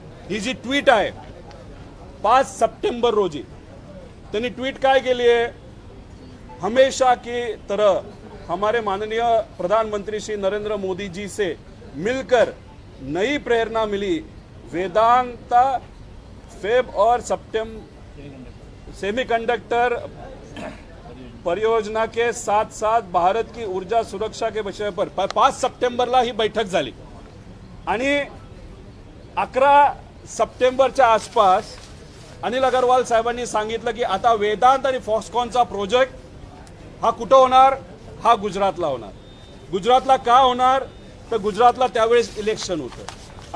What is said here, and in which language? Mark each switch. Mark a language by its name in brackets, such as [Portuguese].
[Marathi] ही जी tweet आहे 5 September रोजी, त्यांनी ट्वीट काय केली आहे, [Hindi] हमेशा की तरह हमारे माननीय प्रधानमंत्री श्री नरेंद्र मोदी जी से मिलकर नई प्रेरणा मिली. वेदांता फेब और सितंबर सेमीकंडक्टर परियोजना के साथ साथ भारत की ऊर्जा सुरक्षा के विषय पर [Marathi] 5 सप्टेंबरला ही बैठक झाली. आणि 11 सप्टेंबरच्या आसपास अनिल अगरवाल साहेबांनी सांगितलं की आता वेदांत आणि फॉक्सकॉनचा प्रोजेक्ट हा कुठं होणार, हा गुजरातला होणार. गुजरातला का होणार तर गुजरातला त्यावेळेस इलेक्शन होतं.